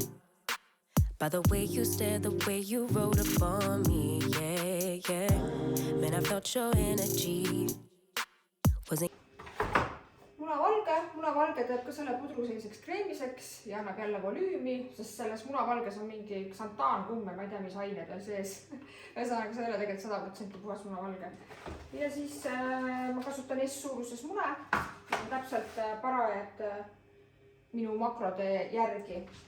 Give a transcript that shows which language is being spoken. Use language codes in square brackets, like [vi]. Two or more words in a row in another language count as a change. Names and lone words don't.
[en] By the way you stared, the way you wrote upon me, yeah, yeah. Man, I felt your energy. [et] Munavalge teeb ka selle pudru selliseks kreemiseks ja annab jälle volüümi, sest selles munavalges on mingi xantaankumme, ma ei tea, mis ained veel sees. Ühesõnaga, see ei ole tegelikult 100% puhas munavalge. Ja siis ma kasutan S-suuruses mune, täpselt parajad minu makrode järgi.